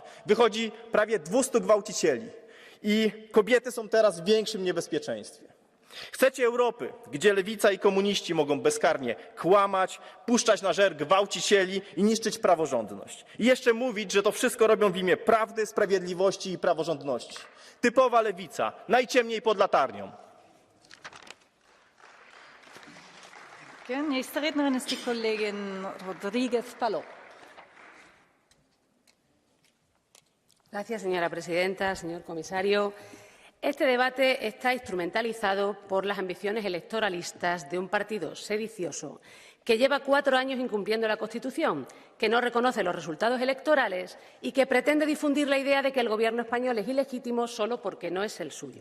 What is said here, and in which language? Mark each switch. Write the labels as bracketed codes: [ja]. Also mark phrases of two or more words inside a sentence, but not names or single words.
[pl] Wychodzi prawie 200 gwałcicieli i kobiety są teraz w większym niebezpieczeństwie. Chcecie Europy, gdzie lewica i komuniści mogą bezkarnie kłamać, puszczać na żer gwałcicieli i niszczyć praworządność. I jeszcze mówić, że to wszystko robią w imię prawdy, sprawiedliwości i praworządności. Typowa lewica, najciemniej pod latarnią. [de] Nächste Rednerin ist die Kollegin Rodríguez-Palop. [es] Gracias, señora presidenta, señor comisario. Este debate está instrumentalizado por las ambiciones electoralistas de un partido sedicioso que lleva 4 años incumpliendo la Constitución, que no reconoce los resultados electorales y que pretende difundir la idea de que el Gobierno español es ilegítimo solo porque no es el suyo.